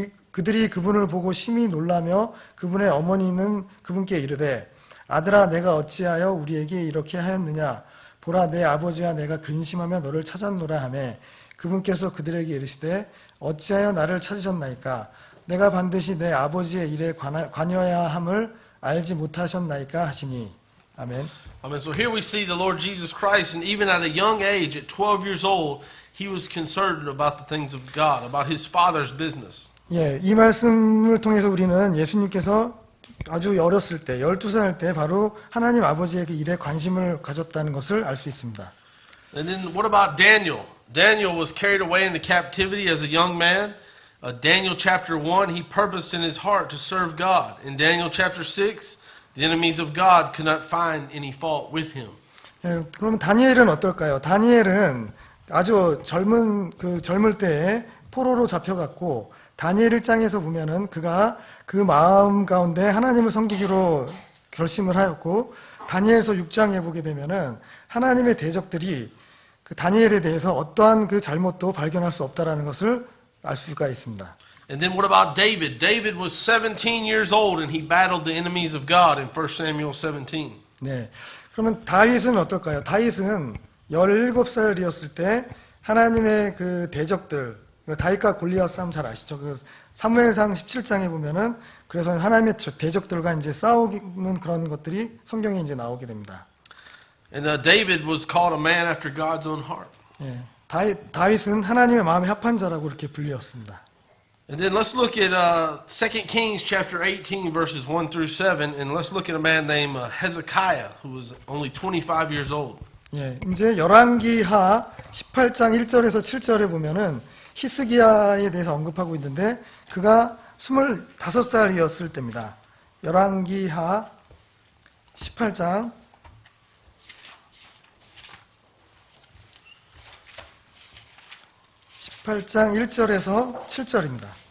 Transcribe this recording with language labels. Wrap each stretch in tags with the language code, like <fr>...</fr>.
<ko>그들이 그분을 보고 심히 놀라며 그분의 어머니는 그분께 이르되 아들아 내가 어찌하여 우리에게 이렇게 하였느냐 보라 내 아버지와 내가 근심하며 너를 찾았노라 하매 그분께서 그들에게 이르시되 어찌하여 나를 찾으셨나이까 내가 반드시 내 아버지의 일에 관여해야 함을 알지 못하셨나이까 하시니 아멘.</ko> <en>Amen. So here we see the Lord Jesus Christ, and even at a young age, at 12 years old, he was concerned about the things of God, about his father's business.</en> <ko>예, 이 말씀을 통해서 우리는 예수님께서 아주 어렸을 때, 12살 때 바로 하나님 아버지의 그 일에 관심을 가졌다는 것을 알 수 있습니다.</ko> <en>And then what about Daniel? Daniel was carried away into captivity as a young man. Daniel chapter 1, he purposed in his heart to serve God. In Daniel chapter 6, the enemies of God could not find any fault with him.</en> <ko>예, 그러면 다니엘은 어떨까요? 다니엘은 아주 젊을 때에 포로로 잡혀갔고 다니엘 1장에서 보면은 그가 그 마음 가운데 하나님을 섬기기로 결심을 하였고 다니엘서 6장에 보게 되면은 하나님의 대적들이 그 다니엘에 대해서 어떠한 그 잘못도 발견할 수 없다라는 것을 알 수가 있습니다.</ko> <en>And then what about David? David was 17 years old and he battled the enemies of God in 1 Samuel 17.</en> <ko>네. 그러면 다윗은 어떨까요? 다윗은 17살이었을 때 하나님의 그 대적들, 다윗과 골리앗 싸움 잘 아시죠? 그 사무엘상 17장에 보면은 그래서 하나님의 대적들과 이제 싸우는 그런 것들이 성경에 이제 나오게 됩니다.</ko> <en>And David was called a man after God's own heart.</en> <ko>예. 다윗은 하나님의 마음에 합한 자라고 이렇게 불리었습니다.</ko> <en>And then let's look at 2 Kings chapter 18 verses 1 through 7 and let's look at a man named Hezekiah who was only 25 years old.</en> <ko>예. 이제 열왕기하 18장 1절에서 7절에 보면은 히스기야에 대해서 언급하고 있는데 그가 25살이었을 때입니다. 열왕기하 18장 1절에서 7절입니다.</ko>